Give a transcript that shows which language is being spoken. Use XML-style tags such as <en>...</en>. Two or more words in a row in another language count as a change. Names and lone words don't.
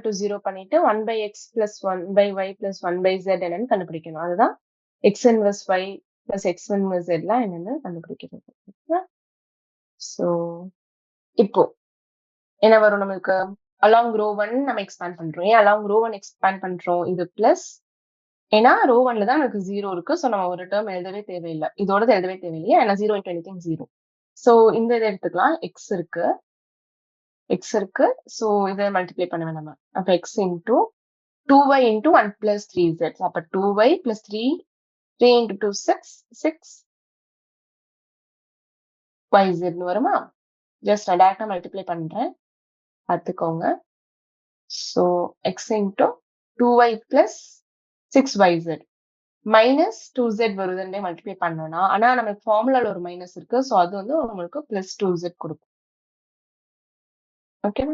<en>டு 0</en> <ta>பண்ணிட்டு</ta> <en>1 by x plus 1 by y plus 1 by z</en> <ta>என்னன்னு கண்டுபிடிக்கணும் அதுதான்</ta> <en>x inverse y plus x inverse</en> <ta>z எல்லாம் என்னன்னு கண்டுபிடிக்கிறது ஸோ இப்போ என்ன வரும் நமக்கு</ta> <en>along row</en> <ta>1 நம்ம எக்ஸ்பேண்ட் பண்றோம் ஏன் அலாங்</ta> <en>row 1 expand</en> <ta>பண்றோம் இது பிளஸ் ஏன்னா ரோ 1ல தான் நமக்கு 0 இருக்கு ஸோ நம்ம ஒரு டேர்ம் எழுதவே தேவையில்லை இதோட எழுதவே தேவையில்லையே ஏன்னா</ta> <en>0 into anything 0</en> <ta>ஸோ இந்த இதை எடுத்துக்கலாம் எக்ஸ் இருக்கு ஸோ இதை மல்டிப்ளை பண்ணுவேன் நம்ம அப்போ</ta> <en>x into 2y into 1 plus 3z</en> <ta>அப்போ</ta> <en>2y plus 3 into 2 6</en> <ta>yz வருமா ஜஸ்ட் நான் டேரக்டா மல்டிப்ளை பண்றேன் பார்த்துக்கோங்க ஸோ</ta> <en>x into 2y plus 6yz minus 2z</en> <ta>வருதுன்னே மல்டிப்ளை பண்ணோம்னா ஆனா நமக்கு ஃபார்முலால ஒரு மைனஸ் இருக்கு ஸோ அது வந்து உங்களுக்கு பிளஸ் 2z கொடுக்கும் ஓகேவா?</ta>